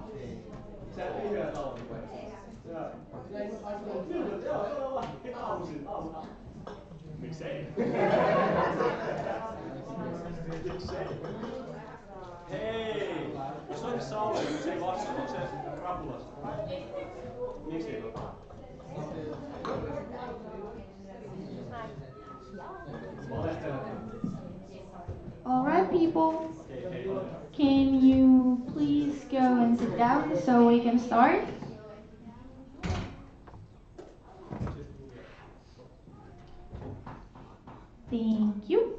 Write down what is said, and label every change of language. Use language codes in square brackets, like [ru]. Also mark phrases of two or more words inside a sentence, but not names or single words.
[fi] Sä ei vielä tauon. Joo, todella. Aamuisin. Miksei? Miksei? Hei! Jos on Sauli, niin se ei vastaa. Onko se rapulasta? Miksi ei ole? [en] All right, people. Can you please go and sit down so we can start? Thank you.